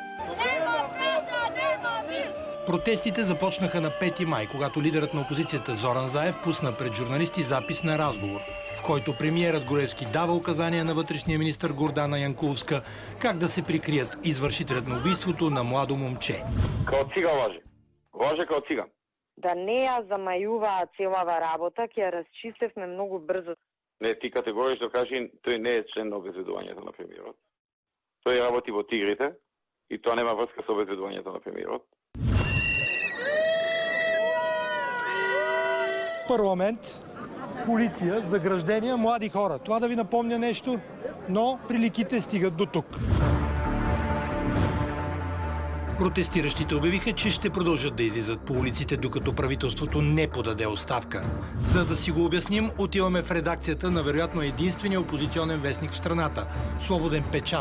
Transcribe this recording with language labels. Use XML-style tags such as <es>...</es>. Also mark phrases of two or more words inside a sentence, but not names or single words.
<bg>Протестите започнаха на 5 май, когато лидерът на опозицията Зоран Заев пусна пред журналисти запис на разговор, в който премиерът Груевски дава указания на вътрешния министър Гордана Янкуловска как да се прикрият извършителят на убийството на младо момче.</bg> <sr>Као циган лаже. Лаже као циган.</sr> <mk>Да не ја замајуваа целава работа, ќе ја расчистевме многу брзо. Не, ти категорично кажи, тој не е член на обезбедувањето на премиерот. Тој работи во Тигрите и тоа нема врска со обезбедувањето на премиерот.</mk> <bg>Парламент, полиция, заграждения, млади хора. Това да ви напомня нещо, но приликите стигат до тук. Протестиращите обявиха, че ще продължат да излизат по улиците, докато правителството не подаде оставка. За да си го обясним, отиваме в редакцията на вероятно единствения опозиционен вестник в страната – Свободен печат.</bg>